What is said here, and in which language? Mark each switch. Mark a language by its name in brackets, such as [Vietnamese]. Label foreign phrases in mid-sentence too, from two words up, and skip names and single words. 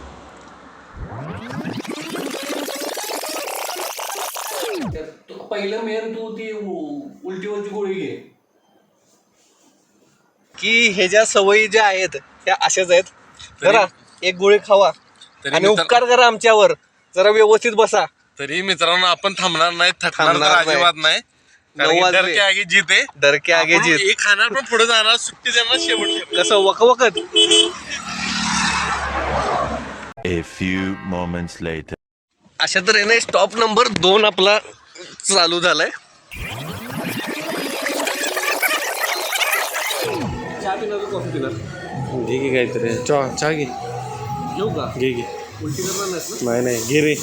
[Marathi] पहिलं मेन तू ती उलटीवरची गोळी घे. की हे ज्या सवयी ज्या आहेत त्या अशाच आहेत. जरा एक गोळी खावा आणि उपकार करा आमच्यावर, जरा व्यवस्थित बसा. तरी मित्रांनो, आपण थांबणार नाही, थांबणार नाही. अजिबात नाही. [Hindi] डर के आगे जीत आहे. डर के आगे जीत. [Marathi] एक खाणार पण पुढे जाणार, सुट्टी देणार शेवट. कसं वकवकत. [English] A few moments later. [Marathi] अशा तऱ्हेने [English] stop number [Marathi] 2 आपला चालू झालाय. चहा पिणार का कॉफी पिणार? घे की काहीतरी चहा घे. घेऊ का? घे घे. उलटी करणार नाहीस ना? नाही नाही घे रे.